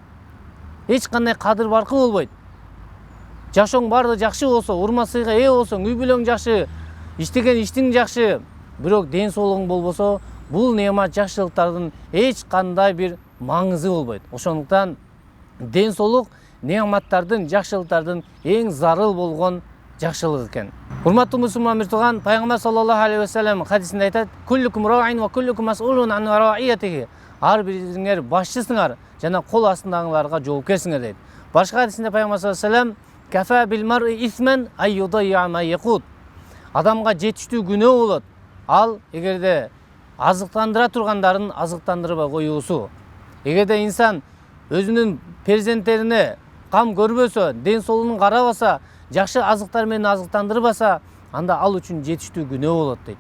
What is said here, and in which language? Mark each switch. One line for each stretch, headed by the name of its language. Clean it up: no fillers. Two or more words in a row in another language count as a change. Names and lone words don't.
Kyrgyz: Эч кандай кадыр баркы болбойт. Жашооң бардыгы жакшы болсо, урма сыйга ээ болсоң, үй бүлөң жакшы, иштеген иштиң жакшы, бирок ден соолугуң болбосо, бул неамат жакшылыктардын эч кандай бир маңызы болбойт. Ошондуктан ден соолук неаматтардын, жакшылыктардын эң зарыл болгон жакшылык экен. Урматтуу мусулман бир тууган, Пайгамбар
Arabic: صلى الله عليه وسلم
Kyrgyz: хадисинде айтат:
Arabic: "كلكم راع وكلكم مسؤول عن رعيته."
Kyrgyz: Ар бириңер башчысыңар жана кол астындагыларга жоопкерсиңер дейт. Башка хадисинде пайгамбар
Arabic: صلى الله عليه وسلم كفى بالمرء إثما أن يضيع من يقوت.
Kyrgyz: Адамга жетиштүү күнөө болот. Ал эгерде азыктандыра тургандарын азыктандырбай коюусу. Эгерде инсан өзүнүн перзенттерине кам көрбөсө, ден соолугун карабаса, жакшы азыктар менен азыктандырбаса, анда ал үчүн жетиштүү күнөө болот дейт.